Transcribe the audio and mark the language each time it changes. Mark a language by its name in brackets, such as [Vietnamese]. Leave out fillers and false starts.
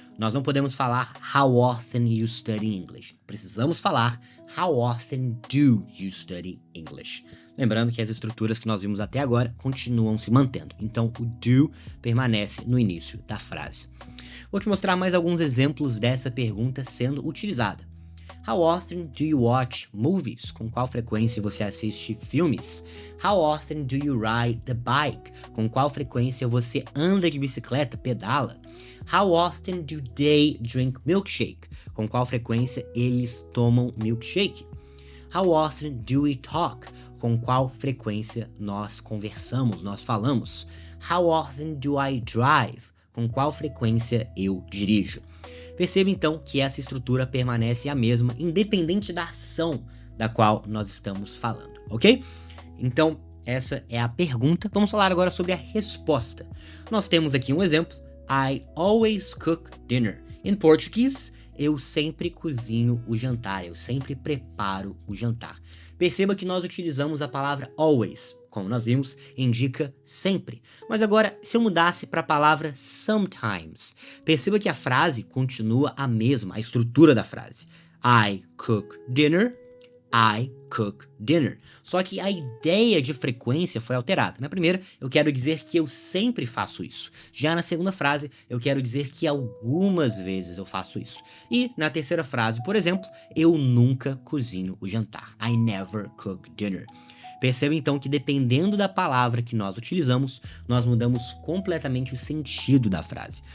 [Portuguese] Nós não podemos falar [English] How often you study English. [Portuguese] Precisamos falar [English] How often do you study English? [Portuguese] Lembrando que as estruturas que nós vimos até agora continuam se mantendo. Então, o do permanece no início da frase. Vou te mostrar mais alguns exemplos dessa pergunta sendo utilizada. [English] How often do you watch movies? [Portuguese] Com qual frequência você assiste filmes? [English] How often do you ride the bike? [Portuguese] Com qual frequência você anda de bicicleta, pedala? [English] How often do they drink milkshake? [Portuguese] Com qual frequência eles tomam milkshake? [English] How often do we talk? [Portuguese] Com qual frequência nós conversamos, nós falamos? [English] How often do I drive? [Portuguese] Com qual frequência eu dirijo? Perceba então que essa estrutura permanece a mesma, independente da ação da qual nós estamos falando, ok? Então, essa é a pergunta. Vamos falar agora sobre a resposta. Nós temos aqui um exemplo. [English] I always cook dinner. [Portuguese] Em português, eu sempre cozinho o jantar, eu sempre preparo o jantar. Perceba que nós utilizamos a palavra always, como nós vimos, indica sempre. Mas agora, se eu mudasse para a palavra sometimes, perceba que a frase continua a mesma, a estrutura da frase. [English] I cook dinner, I cook dinner. [Portuguese] Só que a ideia de frequência foi alterada. Na primeira, eu quero dizer que eu sempre faço isso. Já na segunda frase, eu quero dizer que algumas vezes eu faço isso. E na terceira frase, por exemplo, eu nunca cozinho o jantar. [English] I never cook dinner. [Portuguese] Perceba então que dependendo da palavra que nós utilizamos, nós mudamos completamente o sentido da frase.